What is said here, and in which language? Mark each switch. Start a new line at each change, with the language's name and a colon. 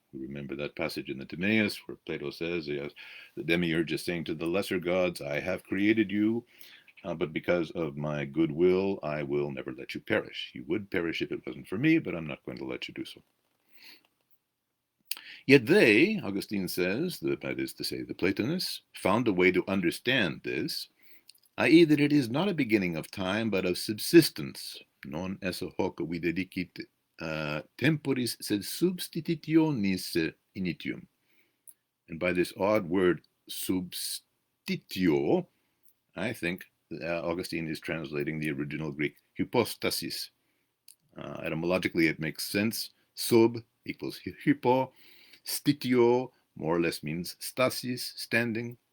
English: We remember that passage in the Timaeus where Plato says, yes, the demiurge is saying to the lesser gods, I have created you, but because of my goodwill, I will never let you perish. You would perish if it wasn't for me, but I'm not going to let you do so. Yet they, Augustine says, that is to say the Platonists, found a way to understand this, i.e. that it is not a beginning of time, but of subsistence.
Latin: Non esse hoc videdicit temporis sed substitutionis initium.
English: And by this odd word substitutio, I think Augustine is translating the original Greek hypostasis. Etymologically, it makes sense. Sub equals hypo. Stitio more or less means stasis, standing.